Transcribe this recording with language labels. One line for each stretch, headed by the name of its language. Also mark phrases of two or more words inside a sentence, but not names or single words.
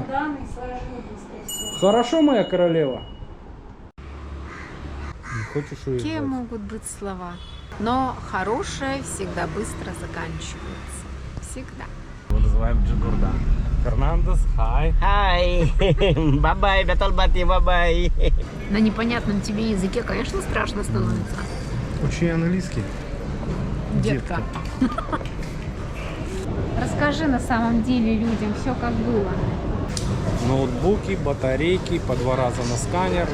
Russian: чемоданы и сложу быстро все. Хорошо, моя королева? Не хочешь уезжать? Какие могут быть слова? Но хорошее всегда быстро заканчивается. Всегда. Его называем Джигурда. Фернандес, хай.
English: Hai. Bye bye, betul bati, bye bye.
Russian: На непонятном тебе языке, конечно, страшно становится. Учи английский. Детка. Расскажи на самом деле людям все как было. Ноутбуки, батарейки, по 2 раза на сканер.